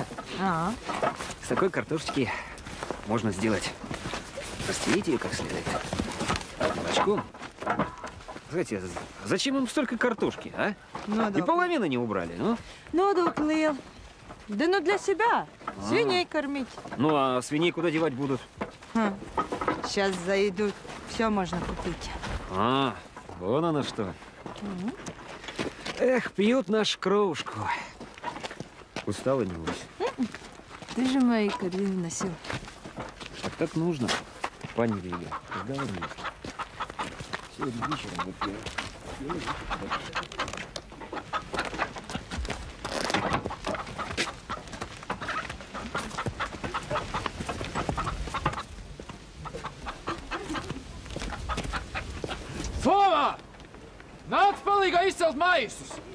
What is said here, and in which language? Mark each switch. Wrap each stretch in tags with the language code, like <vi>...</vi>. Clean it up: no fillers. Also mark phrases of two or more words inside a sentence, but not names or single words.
<ru>С такой картошечки можно сделать, растереть ее как следует. Молочком. Знаете, зачем им столько картошки, а? И половину не убрали, ну?</ru> <lv>Nodokļi lieli.</lv> <ru>Да ну для себя. Свиней кормить. Ну, а свиней куда девать будут? Сейчас зайдут. Все можно купить. Вон оно что. Эх, пьют нашу кровушку. Устала, небось? Ты же мои корзины носил. Так нужно, пани Вига. Договорились. Сегодня вечером выпьем.</ru> <lv>Foma! Nāc palīgā izcelt maisus!</lv>